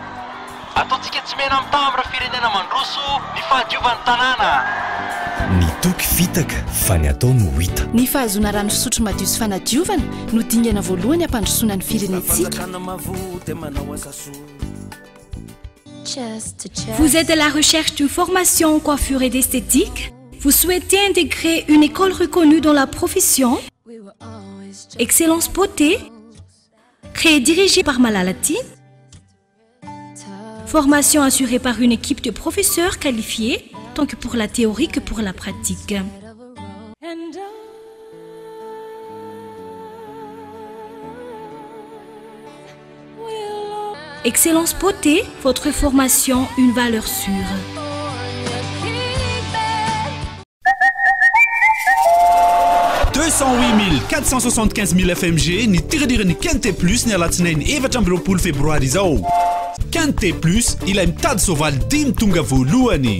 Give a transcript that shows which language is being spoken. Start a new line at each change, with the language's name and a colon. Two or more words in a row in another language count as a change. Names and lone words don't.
Malagasy: Ataontsika tsy mena amin'ny tambra firenena mandroso ny fahadiovan'ny tanàna. Ny toky fitaka fa ny atao no hita. Ny fahazona rano fisotro madio sy fanadiovana no dingana voalohany ampandrosoana ny firenentsika.
French: Vous êtes à la recherche d'une formation en coiffure et d'esthétique? Vous souhaitez intégrer une école reconnue dans la profession? Excellence Beauté, créée et dirigée par Malalati. Formation assurée par une équipe de professeurs qualifiés, tant que pour la théorie que pour la pratique. Excellence Beauté, votre formation, une valeur sûre.
Malagasy: FMG ny tiradira ny Kente Plus ny alatsinainy 20 febroary izao. Kente Plus ilay mitady soavaly 10 tonga voalohany.